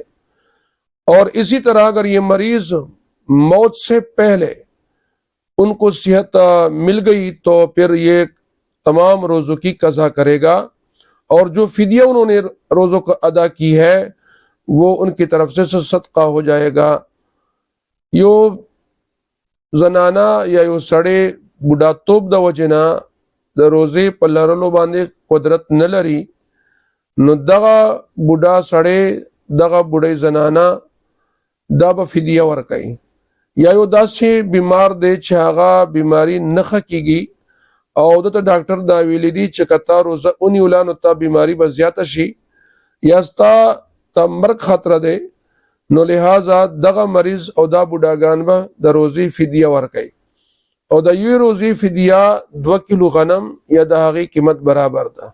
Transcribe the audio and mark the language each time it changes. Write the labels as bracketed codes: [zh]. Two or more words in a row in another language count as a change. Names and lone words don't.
[ur] اور اسی طرح اگر یہ مریض موت سے پہلے ان کو صحت مل گئی تو پھر یہ تمام روزوں کی قضا کرے گا، اور جو فدیہ انہوں نے روزوں کو ادا کی ہے وہ ان کی طرف سے صدقہ ہو جائے گا۔ [ps] یو زنانا یا یو سڑے بوډا توب د وجنا د روزې په لرلو باندې قدرت نه لري، نو دغه بوډا سړی دغه بوډۍ زنانا دا به فدیه ورکوي، یا یو داسې بیمار دی چې هغه بیماری نه ښه کیږي او دته ډاکټر دا ویلی دی چې که تا روزه ونیوله نو تا بیماری به زیاته شي یا ستا ته مرګ خطره دی، نو لہذا دغه مریض او دا بوډاګان به د روزې فدیه ورکوي، او د یوې روزې فدیه 2 کیلو غنم یا د هغې قیمت برابر ده۔